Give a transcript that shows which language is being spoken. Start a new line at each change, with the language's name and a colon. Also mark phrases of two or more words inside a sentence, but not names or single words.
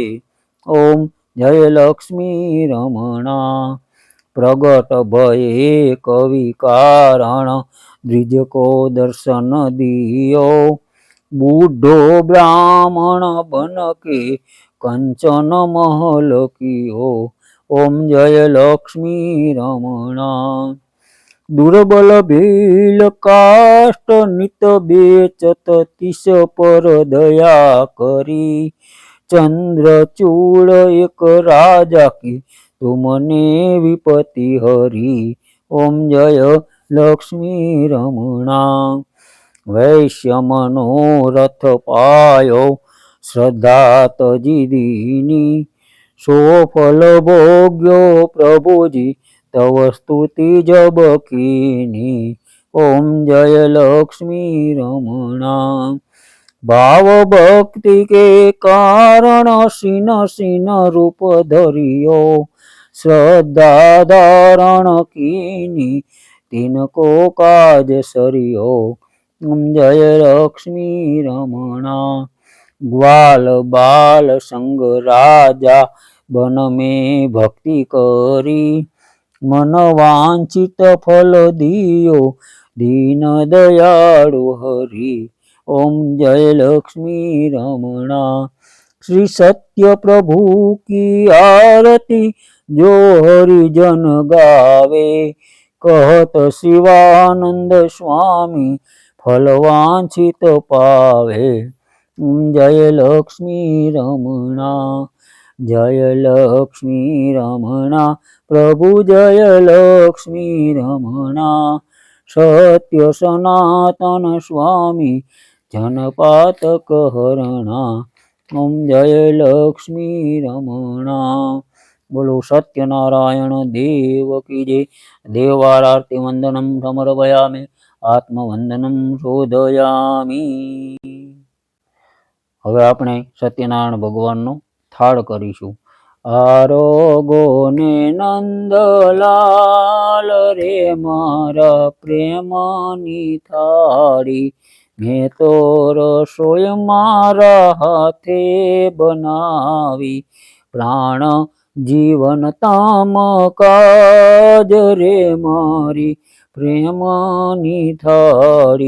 Hindi: ओम जय लक्ष्मी रमणा. प्रगट भये कवि कारण, द्विज को दर्शन दियो, बुढो ब्राह्मण बन के कंचन महल कियो. ओम जय लक्ष्मी रमणा. दुर्बल भील काष्ट नित बेचत तिस पर दया करी, चंद्रचूड़ एक राजा की तुमने विपत्ति हरी. ओम जय लक्ष्मी रमणा. वैश्य मनोरथ पायो, श्रद्धा तजी दीनी, सो फल भोग्यो प्रभुजी तव स्तुति जब कीनी. ओम जय लक्ष्मी रमणा. भाव भक्ति के कारण सीन सीन रूप धरियो, श्रद्धा धारण कीनी, तिनको काज सरियो. ओम जय लक्ष्मी रमणा. ग्वाल बाल संग राजा बन में भक्ति करी, मन वांछित फल दियो, दीन दयाळु हरि. ओम जय लक्ष्मी रमणा. श्री सत्य प्रभु की आरती जो हरिजन गावे, कहत शिवानंद स्वामी फल वांछित पावे. जय लक्ष्मी रमणा. जय लक्ष्मी रमणा प्रभु, जय लक्ष्मी रमणा, सत्य सनातन स्वामी जनपात कहरणा. ओम जय लक्ष्मी रमणा. बोलो सत्यनारायण देव की जय.
Sanskrit: देवारार्ति वंदनम समर्पयामि, आत्मवंदनम शोधयामि.
Gujarati: હવે આપણે સત્યનારાયણ ભગવાનનો થાળ કરીશું. આરોગો ને નંદલાલ રે મારા પ્રેમની થાળી, મેં તો રસોઈ મારા હાથે બનાવી, પ્રાણ જીવન તામ કાજ રે મારી પ્રેમની થાળી.